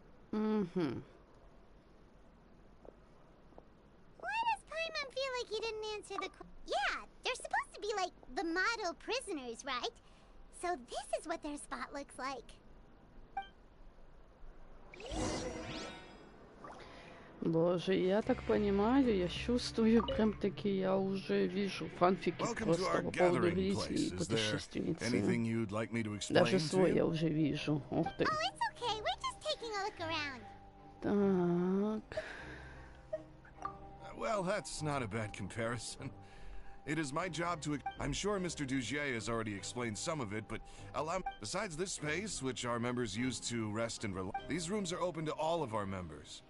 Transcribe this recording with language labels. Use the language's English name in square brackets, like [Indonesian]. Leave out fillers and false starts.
[English] Why does Paimon feel like he didn't answer the Yeah, they're supposed to be like the model prisoners, right? So this is what their spot looks like. [Russian] Боже, я так понимаю, я чувствую, прям-таки я уже вижу фанфики просто по поводу Гризли и путешественницы. Даже свой я уже вижу. Ух ты. [English] Oh, it's okay. We're just taking a look around. [Russian] Так. [English] Well, that's not a bad comparison. It is my job to... I'm sure Mr. Dugier has already explained some of it, but besides this space, which our members use to rest and relax, these rooms are open to all of our members.